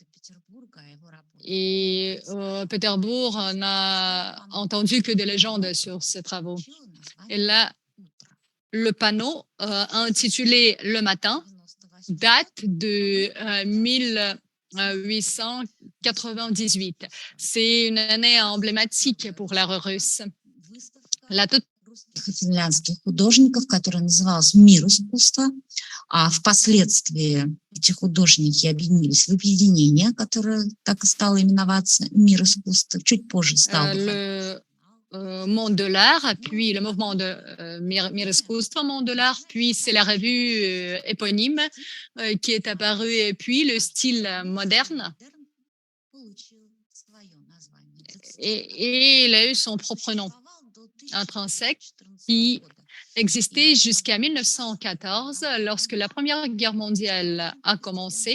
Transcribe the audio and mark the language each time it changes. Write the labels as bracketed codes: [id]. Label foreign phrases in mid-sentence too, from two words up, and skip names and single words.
[fr] Et Pétersbourg n'a entendu que des légendes sur ses travaux. Et là, le panneau intitulé « Le matin » date de 1898. C'est une année emblématique pour l'art russe. [ru] Финляндских художников, который назывался «Мир искусства», а впоследствии эти художники объединились в объединение, которое так и стало именоваться «Мир искусства». Чуть позже стало. [fr] Monde de l'art, puis le mouvement de [ru] Мир Искусство, [fr] Monde de l'art, puis c'est la revue éponyme qui est apparue, et puis le style moderne. Et il a eu son propre nom intrinsèque qui existait jusqu'à 1914, lorsque la Première Guerre mondiale a commencé.